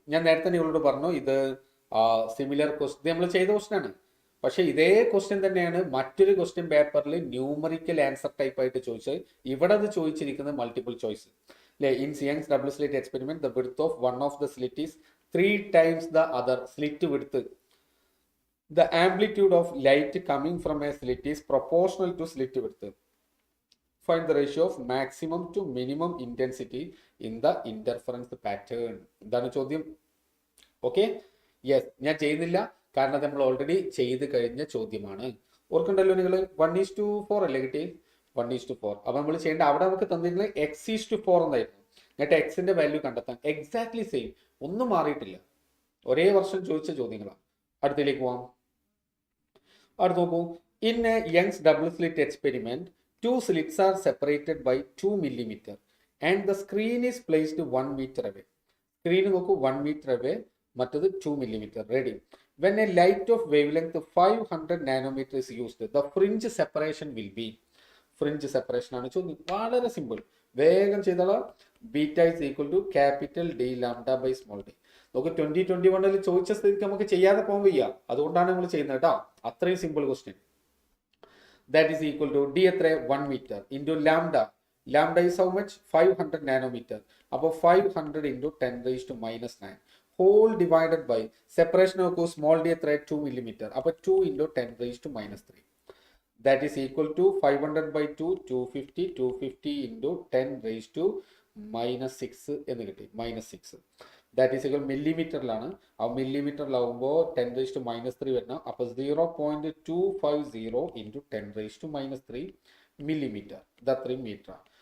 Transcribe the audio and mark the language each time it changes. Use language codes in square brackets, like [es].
[ml] ഞാൻ നേരത്തെ നിങ്ങളോട് പറഞ്ഞു ഇത് സിമിലർ ക്വസ്റ്റ്യൻ നമ്മൾ ചെയ്ത ക്വസ്റ്റ്യൻ ആണ്. പക്ഷെ ഇതേ ക്വസ്റ്റ്യൻ തന്നെയാണ് മറ്റൊരു ക്വസ്റ്റ്യൻ പേപ്പറിൽ ന്യൂമറിക്കൽ ആൻസർ ടൈപ്പ് ആയിട്ട് ചോദിച്ചത്. ഇവിടെ അത് ചോദിച്ചിരിക്കുന്നത് മൾട്ടിപ്പിൾ ചോയ്സ് അല്ലെ. [en] In Young's double slit experiment the width of one of the slit is 3 times the other. Slit width. The amplitude of light coming from a slit is proportional to slit width. Find the ratio of maximum to minimum intensity in the interference pattern. [ml] ഇതാണ് ചോദ്യം. Okay, yes, ഞാൻ ചെയ്യുന്നില്ല കാരണം നമ്മൾ already ചെയ്ത് കഴിഞ്ഞ ചോദ്യമാണ്. ഓർക്കണ്ടല്ലോ നിങ്ങൾ 1:4 അല്ലേ കിട്ടി, 1:4. അപ്പൊ നമ്മൾ ചെയ്യേണ്ട അവിടെ നമുക്ക് തന്നിരുന്നത് x:4 എന്നായിരുന്നു. എന്നിട്ട് എക്സിന്റെ വാല്യൂ കണ്ടെത്താൻ എക്സാക്ട്ലി സെയിം, ഒന്നും മാറിയിട്ടില്ല, ഒരേ വർഷം ചോദിച്ച ചോദ്യങ്ങളാണ്. അടുത്തേക്ക് പോവാം. അടുത്ത് നോക്കൂ. [en] In a Young's double slit experiment 2 slits are separated by 2 millimeter and the screen is placed 1 meter away. [ml] Screen നോക്കൂ 1 meter away, മറ്റത് 2 millimeter. [en] Ready. When a light of wavelength 500 nanometer is used, the fringe separation will be. [ml] Fringe separation ആണ് ചോദ്യം. വളരെ simple, വേഗം ചെയ്തോളാം. [en] Beta is equal to capital D lambda by small d. [ml] നമുക്ക് 2021 ചോദിച്ച സ്ഥിതിക്ക് നമുക്ക് ചെയ്യാതെ പോകാൻ വയ്യ, അതുകൊണ്ടാണ് നമ്മൾ ചെയ്യുന്നത് കേട്ടോ. അത്രയും simple question. [en] That is equal to D എത്ര 1 meter into lambda. Lambda is how much 500 nanometer. അപ്പോൾ 500 into 10⁻⁻⁹ whole divided by separation നോക്കൂ. [ml] സ്മോൾ ഡി എത്ര 2 millimeter. അപ്പോൾ 2 into 10⁻⁻3. [en] That is equal to 500 by 2, 250, 250 into 10⁻⁻6 എന്ന് കിട്ടി, -6. [ml] That is equal മില്ലിമീറ്ററിലാണ്. ആ മില്ലിമീറ്ററിലാവുമ്പോൾ 10⁻⁻3 വരണം. അപ്പോൾ 0.250 into 10⁻⁻3 millimeter. ഇത് അത്രയും മീറ്റർ.